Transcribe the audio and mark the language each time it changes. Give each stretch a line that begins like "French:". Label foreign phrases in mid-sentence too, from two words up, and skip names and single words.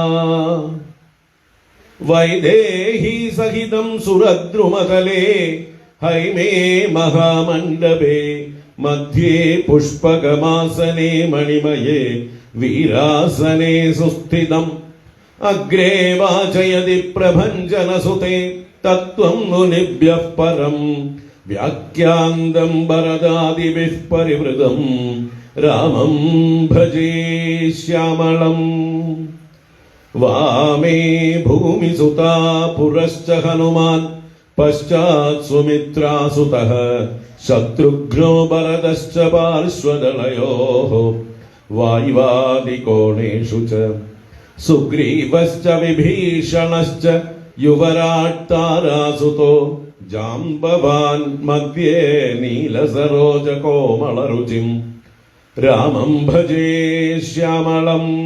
Sanskrit: वैदेही सहितं सुरद्रुमतले हैमे महामण्डपे मध्ये पुष्पकमासने मणिमये वीरासने सुस्थितम्। अग्रे वाचयति प्रभञ्जनसुते തത്വം മുനിഭ്യഃ പരം വ്യാഖ്യാന്തം ഭരതാദിഭിഃ പരിവൃതം രാമം ഭജേ ശ്യാമളം. വാമേ ഭൂമിസുതാ പുരശ്ച ഹനുമാൻ പശ്ചാത് സുമിത്രാസുതഃ ശത്രുഘ്നോ ഭരതശ്ച പാർശ്വദളയോഃ വായുവാദികോണേഷു ച സുഗ്രീവശ്ച വിഭീഷണശ്ച യുവരാട് താരാസുതോ ജാംബവാൻ മധ്യേ നീലസരോജകോമളരുചിം രാമം ഭജേ ശ്യാമളം.